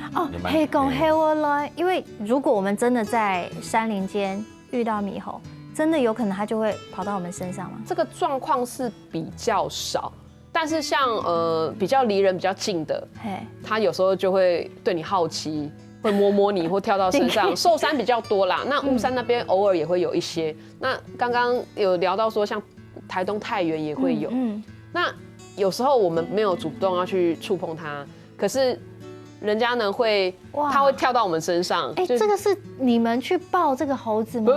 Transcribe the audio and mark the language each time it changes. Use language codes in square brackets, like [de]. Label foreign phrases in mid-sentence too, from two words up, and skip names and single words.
[zh] 係講猴來，因為如果我們真的在山林間遇到獼猴，真的有可能它就會跑到我們身上嗎？這個狀況是比較少，但是像比較離人比較近的，它有時候就會對你好奇，會摸你或跳到身上。壽山比較多啦，那霧山那邊偶爾也會有一些。那剛剛有聊到說，像台東太原也會有。那有時候我們沒有主動要去觸碰它，可是人家呢它會跳到我們身上。這個是你們去抱這個猴子嗎？